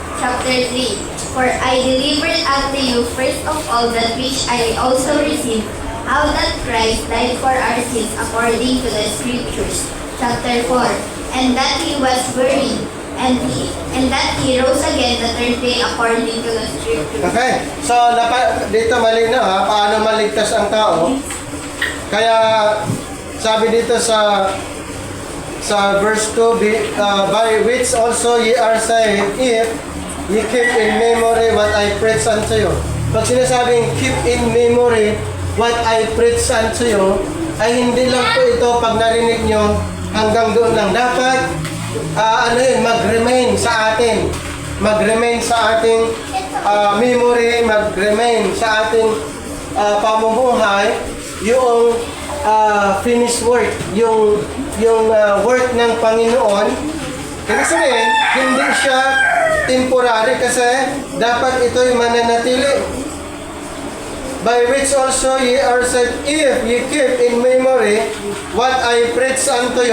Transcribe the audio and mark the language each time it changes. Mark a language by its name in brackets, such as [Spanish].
[English] Chapter 3, for I delivered unto you first of all that which I also received, how that Christ died for our sins according to the Scriptures. Chapter 4, and that he was buried, and that he rose again the third day according to the Scriptures. Okay. [Filipino] So, dito malinaw ha, paano maligtas ang tao. Kaya, sabi dito sa verse 2, [English] by which also ye are saved, if ye keep in memory what I preach unto you. [Filipino] Pag sinasabing [English] keep in memory what I preach unto you, [Filipino] ay hindi lang po ito pag narinig nyo hanggang doon lang. Dapat mag-remain sa atin. Mag-remain sa ating memory, mag-remain sa ating pamumuhay yung finished work, yung work ng Panginoon. Kasi sabihin, hindi siya temporary kasi dapat ito'y mananatili. [English] By which also ye are saved, if ye keep in memory what I preach unto you.